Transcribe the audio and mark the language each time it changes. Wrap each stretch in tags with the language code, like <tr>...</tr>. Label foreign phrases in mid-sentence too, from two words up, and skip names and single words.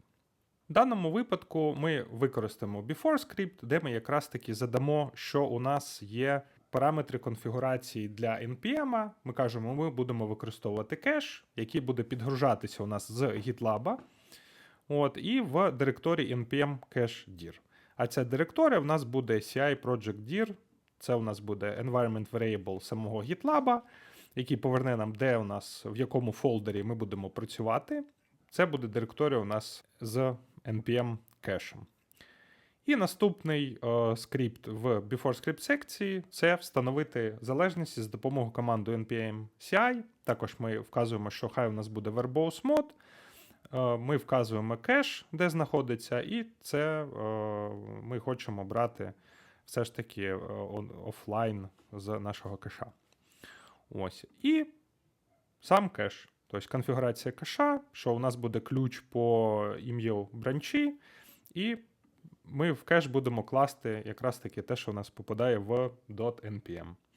<uk>В даному випадку ми використаємо before скрипт, де ми якраз таки задамо, що у нас є параметри конфігурації для NPM. Ми кажемо, ми будемо використовувати кеш, який буде підгружатися у нас з GitLab, і в директорії</uk> <en>npm cache dir.</en> <uk>А ця директорія у нас буде</uk> <en>CI project dir,</en> <uk>це у нас буде</uk> <en>environment variable</en> <uk>самого GitLab, який поверне нам, де у нас, в якому фолдері ми будемо працювати. Це буде директорія у нас з npm кешем. І наступний скрипт в BeforeScript секції – це встановити залежності з допомогою команди</uk> <en>npm CI.</en> <uk>Також ми вказуємо, що хай у нас буде</uk> <en>verbose mode.</en> <uk>Ми вказуємо кеш, де знаходиться, і це ми хочемо брати все ж таки офлайн з нашого кеша. Ось. І сам кеш, тобто конфігурація кеша, що у нас буде ключ по ім'ю бранчі, і ми в кеш будемо класти якраз таки те, що у нас попадає в .npm.</uk>